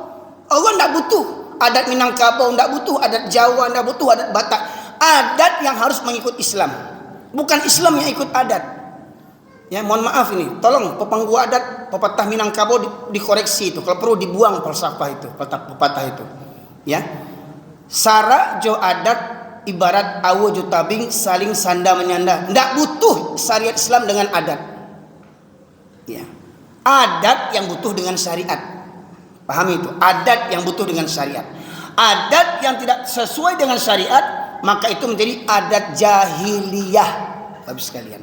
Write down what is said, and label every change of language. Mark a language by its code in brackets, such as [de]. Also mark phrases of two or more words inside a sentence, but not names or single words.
[id] Allah tidak butuh adat Minangkabau, tidak butuh adat Jawa, tidak butuh adat Batak. Adat yang harus mengikut Islam, bukan Islam yang ikut adat. Ya, mohon maaf ini, tolong pepangku adat pepatah Minangkabau dikoreksi itu, kalau perlu dibuang falsafah itu, pepatah itu. Ya, [min] sara jo adat ibarat awo jo tabing saling sanda menyanda. [id] Tidak butuh syariat Islam dengan adat. Ya, adat yang butuh dengan syariat. Pahami itu, adat yang butuh dengan syariat. Adat yang tidak sesuai dengan syariat, maka itu menjadi adat jahiliyah. Habis sekalian.